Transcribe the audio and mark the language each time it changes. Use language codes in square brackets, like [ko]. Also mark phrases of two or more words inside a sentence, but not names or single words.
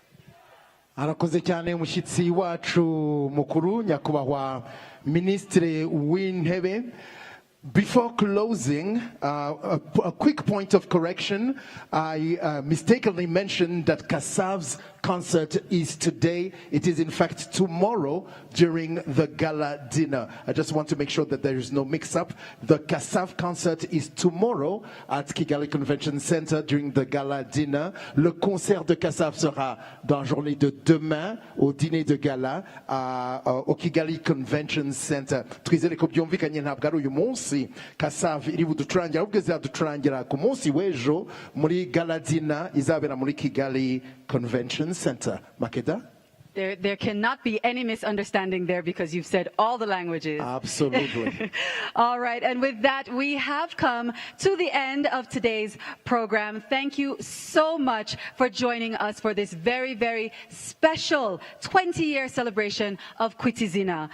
[rw] Arakoze cyane umushyitsi wacu mukuru nyakubahwa Ministre w'Intebe. [en] Before closing, a quick point of correction. I mistakenly mentioned that CASAV's concert is today. It is in fact tomorrow during the gala dinner. I just want to make sure that there is no mix-up. The Kassav concert is tomorrow at Kigali Convention Center during the gala dinner. [fr] Le concert de Kassav sera dans la journée de demain au dîner de gala au Kigali Convention Center. [rw] Twizere ko byumvikanye ntabwo ari uyu munsi Kassav iri buducurangira ahubwo izaducurangira ku munsi w'ejo muri [en] gala dinner [rw] izabera muri Kigali Convention Center. [en] Makeda? There cannot be any misunderstanding there because you've said all the languages. Absolutely. All right. And with that, we have come to the end of today's program. Thank you so much for joining us for this very, very special 20-year celebration of Kwita Izina.